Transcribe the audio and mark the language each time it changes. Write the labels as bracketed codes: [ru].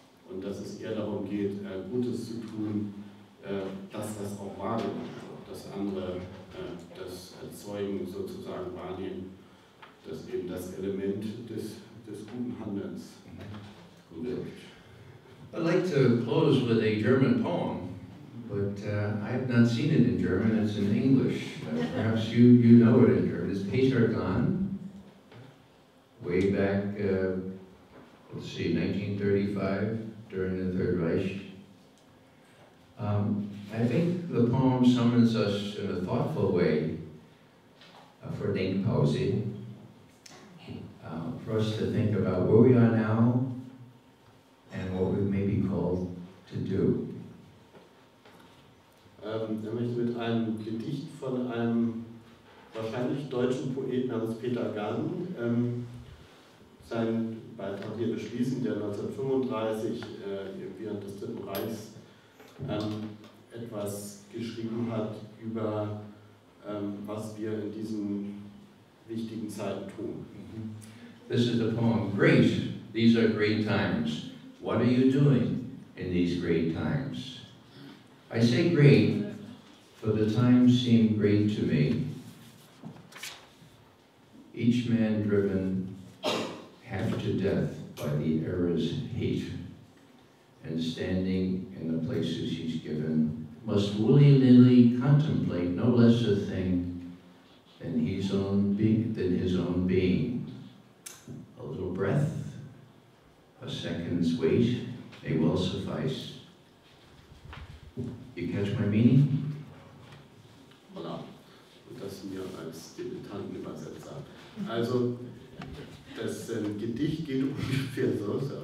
[de] Und dass es eher darum geht, Gutes zu tun, dass das auch wahrgenommen wird, dass andere das als Zeugen sozusagen wahrnehmen, dass eben das Element des guten Handelns wirkt. [en] I'd like to close with a German poem, but I have not seen it in German. It's in English. Perhaps you know it in German. It's Peter Gahn, way back, let's see, 1935, during the Third Reich. I think the poem summons us in a thoughtful way for Denkpause, for us to think about where we are now and what we may be called to do. [de] Er möchte mit einem Gedicht von einem wahrscheinlich eigentlich deutschen Poeten namens Peter Gann seinen Beitrag hier beschließen, der 1935 während des Dritten Reichs etwas geschrieben hat über was wir in diesen wichtigen Zeiten tun. [en] This is the poem, Great, these are great times. What are you doing in these great times? I say great, for the times seem great to me. Each man driven half to death by the era's hate, and standing in the places he's given, must willy-nilly contemplate no less a thing than his own being. A little breath, a second's wait may well suffice. You catch my meaning? [fr] Voilà. [de] Und das mir als Dilettantenübersetzer. Also, das Gedicht geht ungefähr so.